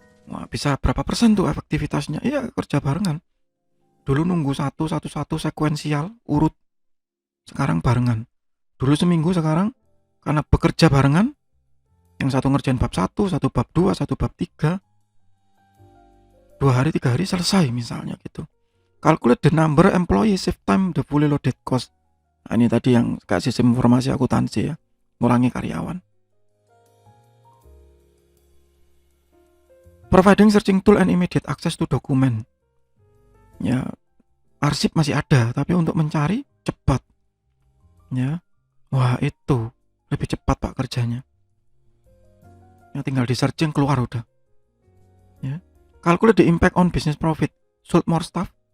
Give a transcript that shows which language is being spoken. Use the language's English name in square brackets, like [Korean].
[Indonesian] Wah, bisa berapa persen tuh efektivitasnya? Iya, kerja barengan. Dulu nunggu satu sekuensial, urut. Sekarang barengan. Dulu seminggu, sekarang karena bekerja barengan, yang satu ngerjain bab 1, satu bab 2, satu bab 3. 2 hari, 3 hari selesai misalnya gitu. [English] Calculate the number employee, save time, the fully loaded cost. [Indonesian] Nah, ini tadi yang kayak sistem informasi akuntansi ya. Ngurangi karyawan. [English] Providing searching tool and immediate access to document. [Indonesian] Ya, arsip masih ada, tapi untuk mencari cepat. Ya. Wah, itu lebih cepat, Pak, kerjanya. Ya, tinggal di searching keluar udah. Ya. [English] Calculate the impact on business profit. Sold more stuff.